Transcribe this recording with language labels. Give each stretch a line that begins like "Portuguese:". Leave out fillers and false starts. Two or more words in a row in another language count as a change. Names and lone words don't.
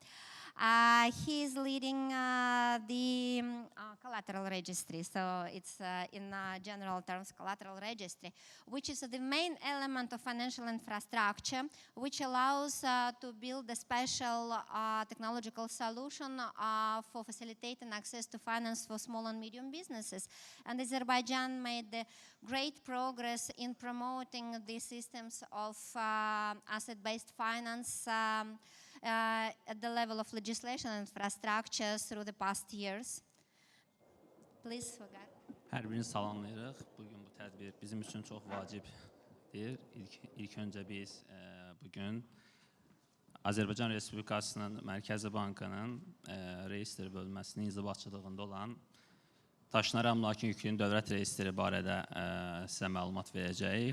English: He is leading the collateral registry, so it's in general terms collateral registry, which is the main element of financial infrastructure, which allows to build a special technological solution for facilitating access to finance for small and medium businesses. And Azerbaijan made great progress in promoting the systems of asset-based finance at the level of legislation and infrastructure through the past years. Please, Vugar.
Azerbaijani: Hər birini salamlayırıq. Bugün bu tədbir bizim üçün çox vacibdir. İlk öncə biz bugün Azərbaycan Respublikasının Mərkəzi Bankının reestr bölməsinin inzibatçılığında olan daşınar əmlakın yüklüyün dövlət reestri barədə sizə məlumat verəcəyik.